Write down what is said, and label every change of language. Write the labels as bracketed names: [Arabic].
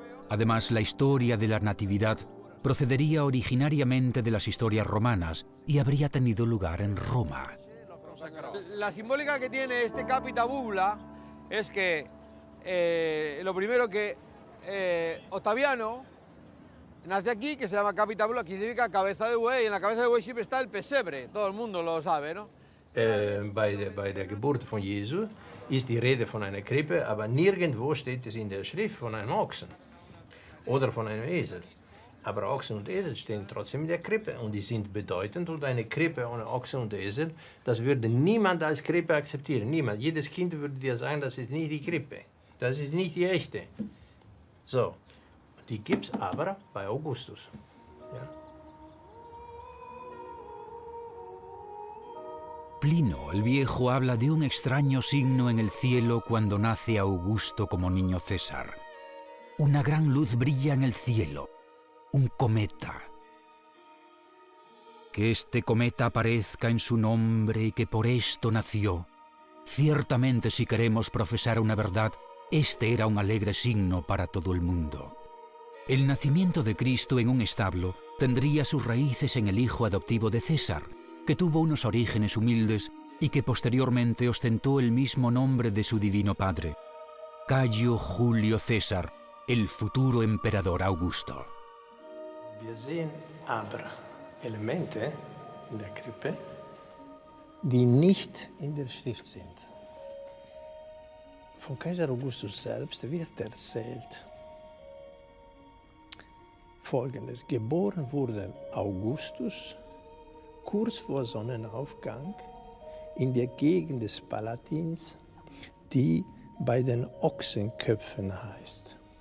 [Spanish] Además, la historia de la Natividad procedería originariamente de las historias romanas y habría tenido lugar en Roma. La simbólica que tiene este Capita Bubla es que lo primero que Octaviano nace aquí, que se llama Capita Bubla, que significa cabeza de buey, y en la cabeza de buey siempre está el pesebre, todo el mundo lo sabe, ¿no? [German] Bei der Geburt von Jesu ist die Rede von einer Krippe, aber nirgendwo steht es in der Schrift von einem Ochsen oder von einem Esel. Aber Ochsen und Esel stehen trotzdem in der Krippe und die sind bedeutend. Und eine Krippe ohne Ochsen und Esel, das würde niemand als Krippe akzeptieren. Niemand. Jedes Kind würde dir sagen, das ist nicht die Krippe. Das ist nicht die echte. So, die gibt es aber bei Augustus. Ja. [Spanish] Plino el Viejo habla de un extraño signo en el cielo cuando nace Augusto como niño César. Una gran luz brilla en el cielo, un cometa. Que este cometa aparezca en su nombre y que por esto nació. Ciertamente, si queremos profesar una verdad, este era un alegre signo para todo el mundo. El nacimiento de Cristo en un establo tendría sus raíces en el hijo adoptivo de César, que tuvo unos orígenes humildes y que posteriormente ostentó el mismo nombre de su divino padre, Cayo Julio César, el futuro emperador Augusto. [German] Wir sehen aber Elemente in der Krippe, die nicht in der Schrift sind. Von Kaiser Augustus selbst wird erzählt Folgendes: Geboren wurde Augustus kurz vor Sonnenaufgang in der Gegend des Palatins, die bei den Ochsenköpfen heißt.